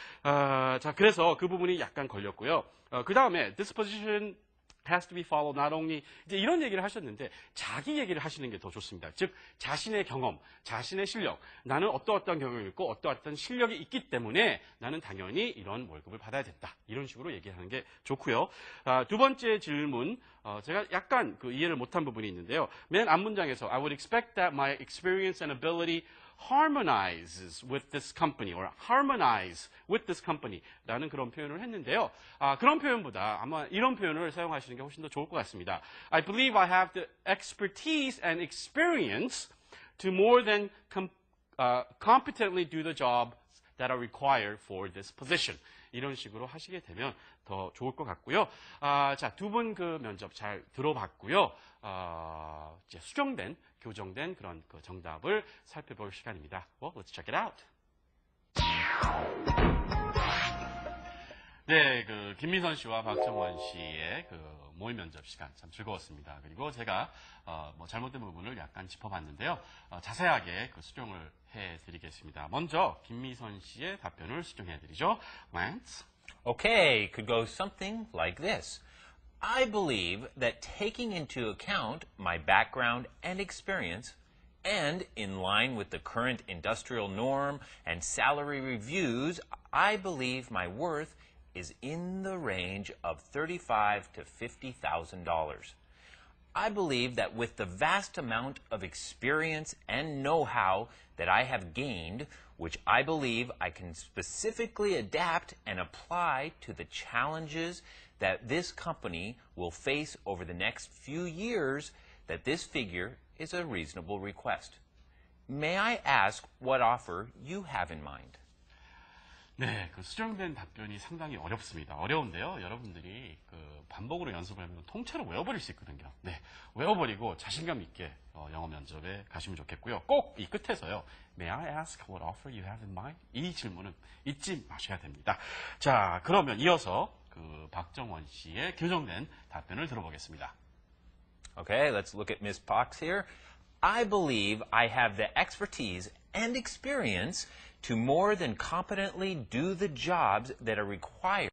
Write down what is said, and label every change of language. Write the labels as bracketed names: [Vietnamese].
[Korean] 자, 그래서 그 부분이 약간 걸렸고요. 그 다음에 [English] this position has to be followed not only [Korean] 이제 이런 얘기를 하셨는데 자기 얘기를 하시는 게 더 좋습니다. 즉 자신의 경험, 자신의 실력, 나는 어떠어떠한 경험이 있고 어떠어떠한 실력이 있기 때문에 나는 당연히 이런 월급을 받아야 된다. 이런 식으로 얘기하는 게 좋고요. 두 번째 질문, 제가 약간 그 이해를 못한 부분이 있는데요. 맨 앞문장에서 [English] I would expect that my experience and ability harmonizes with this company or harmonize with this company [Korean] 라는 그런 표현을 했는데요. 그런 표현보다 아마 이런 표현을 사용하시는 게 훨씬 더 좋을 것 같습니다. [English] I believe I have the expertise and experience to more than competently do the jobs that are required for this position. [Korean] 이런 식으로 하시게 되면 더 좋을 것 같고요. 자, 두 분 그 면접 잘 들어봤고요. 이제 수정된, 교정된 그런 그 정답을 살펴볼 시간입니다. [English] Well, let's check it out. [Korean] 네, 그 김미선 씨와 박정원 씨의 그 모의 면접 시간 참 즐거웠습니다. 그리고 제가 뭐 잘못된 부분을 약간 짚어봤는데요. 자세하게 그 수정을 해드리겠습니다. 먼저 김미선 씨의 답변을 수정해드리죠. [English] Lance. Okay, could go something like this. I believe that taking into account my background and experience, and in line with the current industrial norm and salary reviews, I believe my worth is in the range of $35,000 to $50,000. I believe that with the vast amount of experience and know-how that I have gained, which I believe I can specifically adapt and apply to the challenges that this company will face over the next few years, that this figure is a reasonable request. May I ask what offer you have in mind? [Korean] 네, 그 수정된 답변이 상당히 어렵습니다. 어려운데요. 여러분들이 그 반복으로 연습을 하면 통째로 외워버릴 수 있거든요. 네, 외워버리고 자신감 있게 영어 면접에 가시면 좋겠고요. 꼭 이 끝에서요. [English] May I ask what offer you have in mind? [Korean] 이 질문은 잊지 마셔야 됩니다. 자, 그러면 이어서 그 박정원 씨의 교정된 답변을 들어보겠습니다. [English] Okay, let's look at Ms. Fox here. I believe I have the expertise and experience to more than competently do the jobs that are required